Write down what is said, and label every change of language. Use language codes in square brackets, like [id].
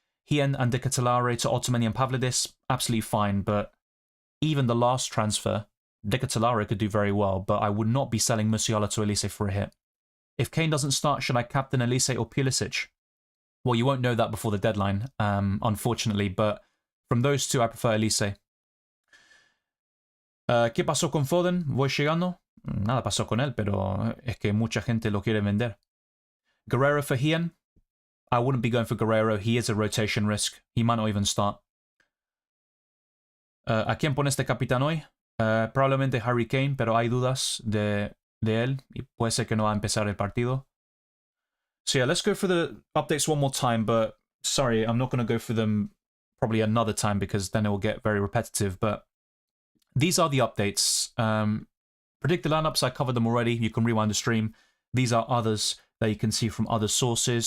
[en] Hien and De Ketelaere to Otamendi and Pavlidis, absolutely fine, but even the last transfer, De Ketelaere could do very well, but I would not be selling Musiala to Elise for a hit. If Kane doesn't start, should I captain Elise or Pulisic? Well, you won't know that before the deadline, unfortunately, but from those two, I prefer Elise. [es] ¿Qué pasó con Foden? ¿Voy llegando? Nada pasó con él, pero es que mucha gente lo quiere vender. [en] Guerrero for Hien? I wouldn't be going for Guerrero. He is a rotation risk. He might not even start. [es] ¿A quién pones de capitán hoy? Probablemente Harry Kane, pero hay dudas de él y puede ser que no va a empezar el partido. [en] So yeah, let's go for the updates one more time, but sorry, I'm not going to go for them probably another time because then it will get very repetitive, but these are the updates. Predicted lineups, I covered them already. You can rewind the stream. These are others that you can see from other sources.